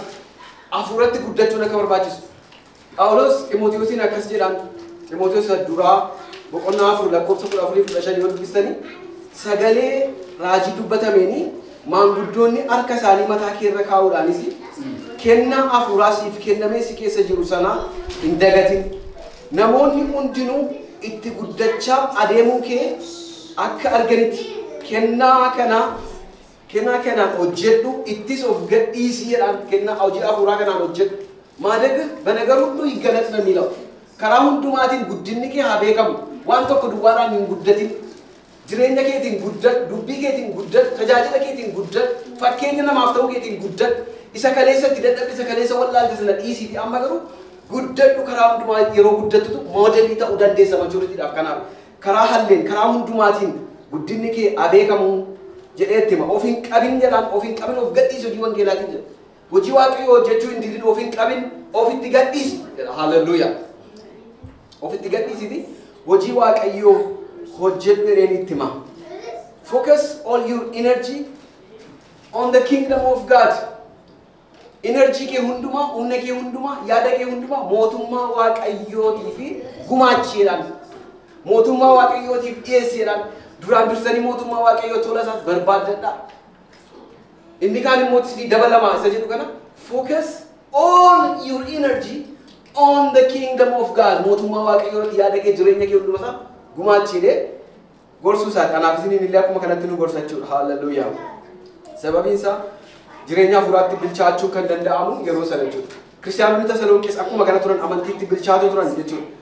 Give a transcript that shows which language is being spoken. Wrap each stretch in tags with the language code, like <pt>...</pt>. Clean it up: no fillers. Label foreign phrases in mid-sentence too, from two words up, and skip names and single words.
<om>Hafuuratti guddachuun akka barbaachisu. Phaawulos Ximootewosiin akkas jedhaan Ximootewos duraa boqonnaa 4 lakkoofsa 14-15 yoo dubbistanii sagalee raajii dubbatameenii maanguddoonni harka isaanii mataa keerra kaa'uudhaanis kennaa hafuuraa siif kennamee si keessa jiru sana hin dagatin. Namoonni hundinuu itti guddachaa adeemuu kee akka arganitti kennaa kanaan hojjedhu ittis of gadhiisii jedhaan kennaa hojii hafuuraa kanaan hojjedhu. Maadaga banagar hundi</om> <am>ይገለጥነው የሚለው</am> <om>karaa hundumaatiin guddinni kee haa beekamu. Waan tokko duwwaadhaan hin guddatin. Jireenya keetiin guddadhu, dubbii keetiin guddadhu, tajaajila keetiin guddadhu, fakkeenya namaaf ta'uu keetiin guddadhu. Isa kaleessatti dadhabbi isa kaleessa wallaalti sana dhiisiiti. Amma garuu guddadhu karaa hundumaa yeroo guddattu moodelii ta'uu dandeessa majooritiidhaaf. Kanaaf karaa halleen karaa hundumaatiin guddinni kee haa beekamu jedheetti hima. Of hin qabin jedhaan of hin qabin of gadhiisi hojii wangeelaatiin jedha. Hojii waaqayyoo hojjechuu hin didin of hin qabin ofitti gadhiisi jedha. Hallelujaa. Ofitti gadhiisiti hojii waaqayyoo hojjedhu jedheen itti hima.</om> <en>Focus all your energy on the kingdom of God.</en> <om>Energy kee hundumaa, humna kee hundumaa, yaada kee hundumaa mootummaa waaqayyootiif gumaachiidhaan mootummaa waaqayyootiif dhiyeesseedhaan duraan dursanii mootummaa waaqayyoo tola isaas barbaadadhaa. Inni kaan immoo isin dabalamaa isa jedhu kana</om> <en>focus all your energy on the kingdom of God.</en> <om>Mootummaa waaqayyootti yaada kee jireenya kee hunduma isaa gumaachiidhe gorsuu isaa kanaaf isin illee akkuma kanatti nu gorsachuudha. Hallelujah. Sababiin isaa jireenya hafuuraatti bilchaachuu kan danda'amu yeroo sana jechuudha. Kiristaanonni Tasalonqees akkuma kana turan amantiitti bilchaatoo turan jechuudha.</om>